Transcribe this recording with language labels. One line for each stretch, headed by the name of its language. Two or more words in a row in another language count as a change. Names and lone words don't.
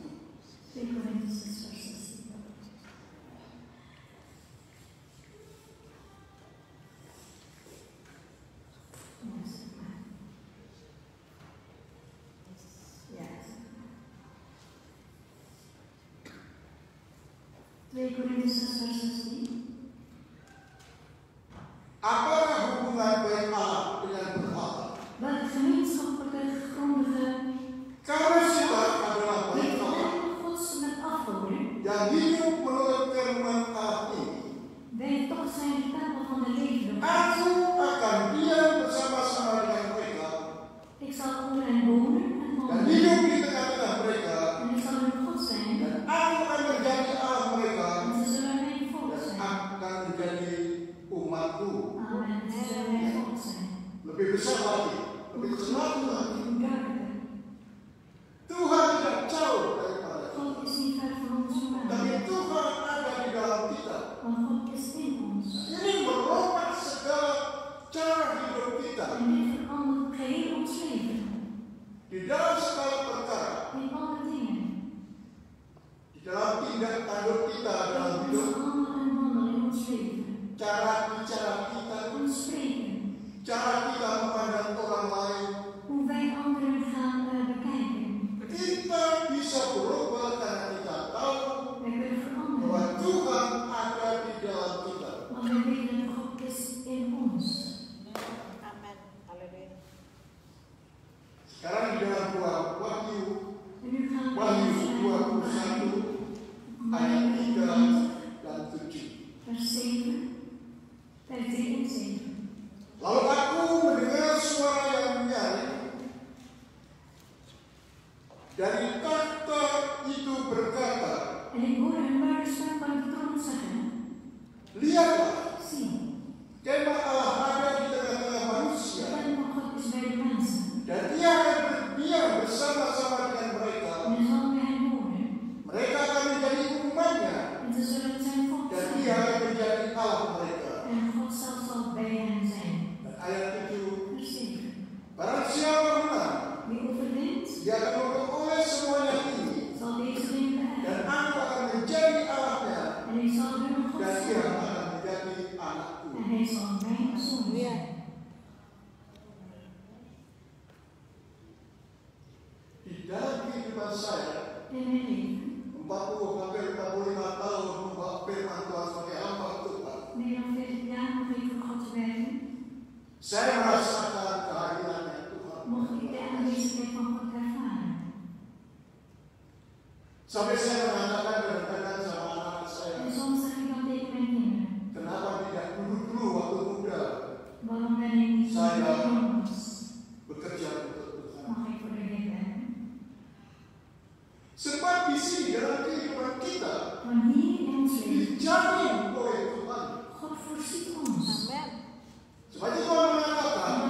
Dutch: 2 Korinthe 6 vers 16. Ja, zeg maar. Ja, zeg maar. 2 Korinthe 6 vers 16.
Indonesian: Apakah hubungan baik Allah dengan berhala?
Dutch: Welke gemeenschappelijke grondige
Indonesian: Karena kita adalah baik
Dutch: heeft Allah Gods met afgoden?
Indonesian: yang hidup menurut firman Allah ini.
Dutch: Wij toch zijn de tempel van de levende God.
Indonesian: Aku akan diam bersama-sama dengan mereka
Dutch: Ik zal onder hen wonen en
Indonesian: dan
Dutch: wandelen.
Indonesian: hidup di tengah-tengah mereka,
Dutch: En ik zal hun God zijn.
Indonesian: dan aku akan menjadi Allah mereka
Dutch: En ze zullen mijn volk
Indonesian: dan
Dutch: zijn.
Indonesian: akan menjadi umatku. Amen.
Dutch: Ze zullen mijn volk zijn.
Indonesian: Lebih besar lagi, lebih jelas lagi.
Dutch: Hoe duidelijker.
Indonesian: Tuhan tidak jauh daripada kita,
Dutch: God is niet ver van ons vandaan.
Indonesian: tapi Tuhan ada di dalam kita.
Dutch: Want God is in ons.
Indonesian: Ini merubah segala cara hidup kita
Dutch: En dit verandert geheel ons leven.
Indonesian: di dalam segala perkara,
Dutch: In alle dingen.
Indonesian: di dalam tindak tanduk kita dalam
Dutch: In
Indonesian: hidup,
Dutch: ons handelen en wandelen in ons leven.
Indonesian: cara bicara kita,
Dutch: Ons spreken.
Indonesian: cara kita memandang orang lain.
Dutch: Hoe wij anderen gaan bekijken.
Indonesian: Kita bisa berubah karena kita tahu
Dutch: Wij kunnen
Indonesian: bahwa
Dutch: veranderen.
Indonesian: Tuhan ada di dalam kita.
Dutch: Want wij weten dat God is in ons.
Indonesian: Amen. Haleluya. Sekarang di dalam buah Wahyu
Dutch: En nu gaan we
Indonesian: Wahyu
Dutch: naar
Indonesian: 21 ayat 3 dan 7.
Dutch: vers 7, vers 3 en 7.
Indonesian: Lalu aku mendengar suara yang menyaring dari takhta itu berkata,
Dutch: En ik hoorde een luide stem van de troon zeggen:
Indonesian: lihatlah,
Dutch: Zie,
Indonesian: kemah Allah ada di tengah-tengah
Dutch: de
Indonesian: manusia,
Dutch: stem van God is bij de mensen.
Indonesian: dan Dia akan berdiam bersama-sama dengan mereka.
Dutch: En hij zal bij hen wonen.
Indonesian: Mereka akan menjadi umatnya,
Dutch: En ze zullen zijn volk
Indonesian: dan Dia
Dutch: zijn.
Indonesian: akan menjadi Allah mereka.
Dutch: En God zelf zal bij hen zijn.
Indonesian: Dan ayat 7,
Dutch: Vers 7.
Indonesian: barang siapa menang,
Dutch: Wie overwint,
Indonesian: dia akan memperoleh semuanya ini,
Dutch: zal deze dingen
Indonesian: dan
Dutch: beërven.
Indonesian: aku akan menjadi Allahnya,
Dutch: En ik zal hun God
Indonesian: dan dia
Dutch: zijn.
Indonesian: akan menjadi anakku.
Dutch: En hij zal mijn zoon zijn.
Indonesian: Di dalam kehidupan saya,
Dutch: In mijn leven,
Indonesian: 40 hampir 45 tahun membawa firman Tuhan sebagai hamba Tuhan,
Dutch: meer dan 40 jaar nog ik voor God te werken,
Indonesian: saya merasakan kehadirannya Tuhan.
Dutch: mocht ik de aanwezigheid van God ervaren.
Indonesian: Sampai saya mengatakan kadang-kadang sama anak-anak saya,
Dutch: En soms zeg ik dan tegen mijn kinderen:
Indonesian: kenapa tidak dulu waktu muda
Dutch: waarom ben ik niet zo jong was?
Indonesian: bekerja untuk Tuhan?
Dutch: Mag ik voor de Heer werken?
Indonesian: Sebab di sini dalam kehidupan kita
Dutch: Want hier in ons leven,
Indonesian: dijamin oleh Tuhan.
Dutch: God voorziet ons.
Indonesian: Amen. Sebab itu Tuhan mengatakan,